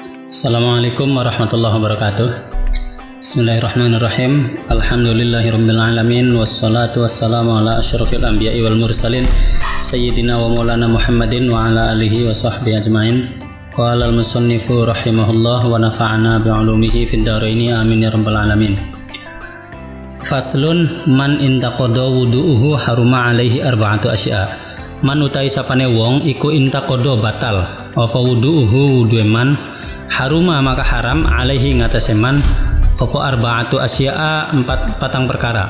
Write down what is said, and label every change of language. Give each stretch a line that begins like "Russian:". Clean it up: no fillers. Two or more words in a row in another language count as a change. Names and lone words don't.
Arabic: السلام عليكم ورحمة الله وبركاته. بسم الله الرحمن الرحيم. الحمد لله رب العالمين والصلاة والسلام على أشرف الأنبياء والمرسلين سيدنا ومولانا محمد وعلى آله وصحبه أجمعين. قال المصنف رحمه الله ونفعنا بعلومه في الدارين آمين يا رب العالمين. فصل من انتقض وضوؤه حرم عليه أربعة أشياء.
Javanese: Man utai sapane wong iku intaqada batal apa wudu'uhu wudu'e man haruma maka haram alaihi ngatasi man apa
Arabic: أربعة أشياء
Javanese: patang perkara.